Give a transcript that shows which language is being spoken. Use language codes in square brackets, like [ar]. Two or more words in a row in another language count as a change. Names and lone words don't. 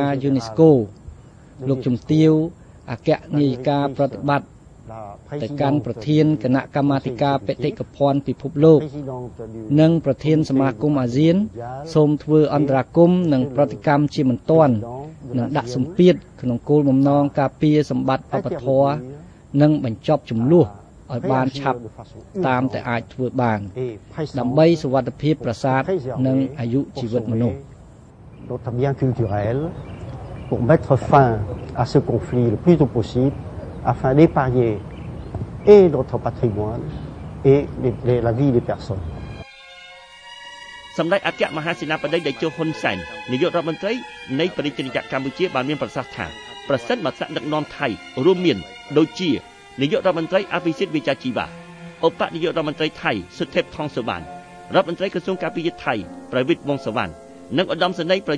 [km] UNESCO លោកជំទាវអគ្គនាយិកាប្រតិបត្តិទៅកាន់ប្រធានគណៈកម្មាធិការបេតិកភណ្ឌពិភពលោកនិងប្រធានសមាគមអាស៊ានសូមធ្វើអន្តរាគមន៍និងប្រតិកម្មជាបន្ទាន់និងដាក់សម្ពាធក្នុងគោលបំណងការពារសម្បត្តិវប្បធម៌និងបញ្ចប់ចំនួនឲ្យបានឆាប់តាមតែអាចធ្វើបានដើម្បីសុវត្ថិភាពប្រាសាទនិងអាយុជីវិតមនុស្ស [fr] notre bien culturel pour mettre fin à ce conflit le plus tôt possible afin d'épargner et notre patrimoine et la vie des personnes [km] សម្ដេចអគ្គមហាសេនាបតីតេជោហ៊ុនសែននាយករដ្ឋមន្ត្រីនៃប្រជាជនកម្ពុជាបានមានប្រសាសន៍ថាប្រសិនបើថ្នាក់ដឹកនាំថៃរួមមានដូចជានាយករដ្ឋមន្ត្រីអភិសិទ្ធវិជ្ជា ជីវៈឧបនាយករដ្ឋមន្ត្រីថៃសុថេពថងសុវណ្ណរដ្ឋមន្ត្រីក្រសួងការពារជាតិថៃប្រវិតវង្សសុវណ្ណនិងឧត្តមសេនីយ៍ប្រ